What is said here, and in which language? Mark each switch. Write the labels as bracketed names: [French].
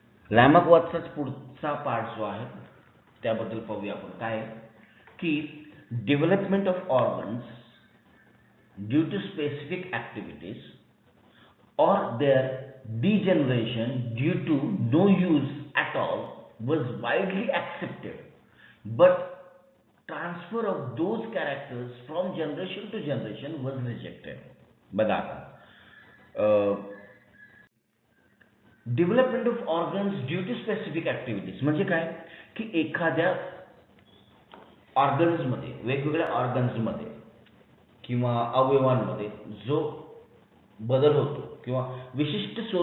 [Marathi] लॅमक वॉट्सचाच पुढचा पार्ट जो आहे त्याबद्दल पाहूया आपण. काय की [English] Development of organs due to specific activities or their degeneration due to no use at all was widely accepted, but transfer of those characters from generation to generation was rejected. [Marathi] बघा [English] development of organs due to specific activities [Marathi] म्हणजे काय की एखाद्या ऑर्गन्समध्ये, वेगवेगळ्या ऑर्गन्समध्ये किंवा अवयवांमध्ये जो बदल होतो किंवा विशिष्ट